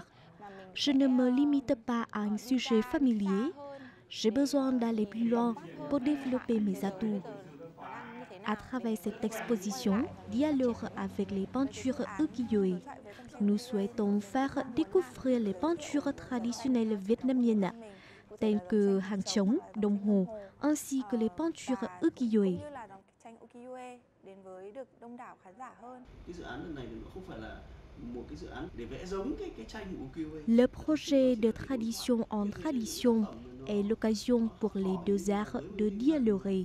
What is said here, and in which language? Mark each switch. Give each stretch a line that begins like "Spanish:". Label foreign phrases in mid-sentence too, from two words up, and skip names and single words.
French: Je ne me limite pas à un sujet familier, j'ai besoin d'aller plus loin pour développer mes atouts. À travers cette exposition, dialogue avec les peintures ukiyo-e, nous souhaitons faire découvrir les peintures traditionnelles vietnamiennes, telles que hàng trống, đồng hồ, ainsi que les peintures ukiyo-e. Le projet de tradition en tradition est l'occasion pour les deux arts de dialoguer.